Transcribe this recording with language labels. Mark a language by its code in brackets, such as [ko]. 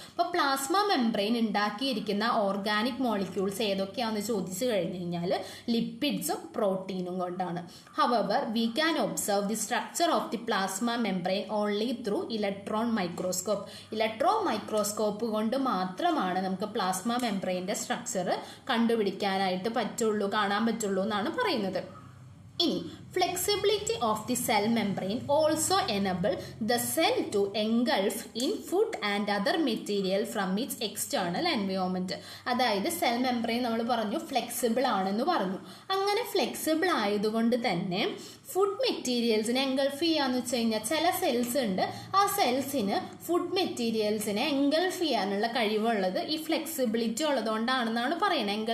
[ml] അപ്പോൾ plasma membrane ഉണ്ടാക്കിയിരിക്കുന്ന organic molecules ഏതൊക്കെയാണെന്ന് ചോദിച്ചു കഴിഞ്ഞു കഴിഞ്ഞാൽ ലിപ്പിഡ്സും പ്രോട്ടീനും കൊണ്ടാണ്. [en] However we can observe the structure of the plasma membrane only through electron microscope. [ml] Electron microscope കൊണ്ട് മാത്രമാണ് നമുക്ക് പ്ലാസ്മ മെംബ്രെയിൻ്റെ സ്ട്രക്ചർ കണ്ടുപിടിക്കാനായിട്ട് കാണാൻ പറ്റുള്ളൂ എന്നാണ് പറയുന്നത്. [en] ഇനി flexibility of the cell membrane also enable the cell to engulf in food and other material from its external environment. [ml] അതായത് സെൽ മെംബ്രെയിൻ നമ്മൾ പറഞ്ഞു ഫ്ലെക്സിബിൾ ആണെന്ന് പറഞ്ഞു. അങ്ങനെ ഫ്ലെക്സിബിൾ ആയതുകൊണ്ട് തന്നെ ഫുഡ് മെറ്റീരിയൽസിനെ എൻഗൾഫ് ചെയ്യാന്ന് വെച്ച് കഴിഞ്ഞാൽ ചില സെൽസ് ഉണ്ട്, ആ സെൽസിന് ഫുഡ് മെറ്റീരിയൽസിനെ എൻഗൾഫ് ചെയ്യാനുള്ള കഴിവുള്ളത് ഈ ഫ്ലെക്സിബിലിറ്റി ഉള്ളതുകൊണ്ടാണെന്നാണ് പറയുന്നത്.